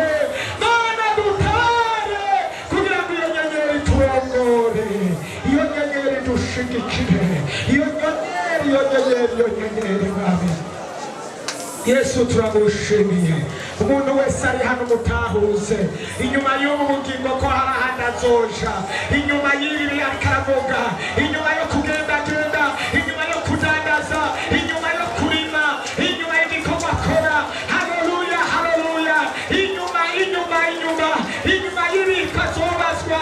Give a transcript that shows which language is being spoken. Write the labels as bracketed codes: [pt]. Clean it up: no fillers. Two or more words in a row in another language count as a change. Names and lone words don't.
[rn] Mana dutabare kugira ngo iyo nyenyeri turongore. Iyo nyenyeri dushigikire. Iyo nyenyeri mwami Yesu turagushimiye. Umuntu wese ari hano mutahuze inyuma y'ubu bugingo ko hari ahandi azoja. Inyuma y'ibi akaravuga. Inyuma yo kugendagenda. Inyuma yo kudandaza. Inyuma yo kurima. Inyuma y'igikorwa akora. Haleluya, haleluya. Inyuma y'ibi kazobazwa.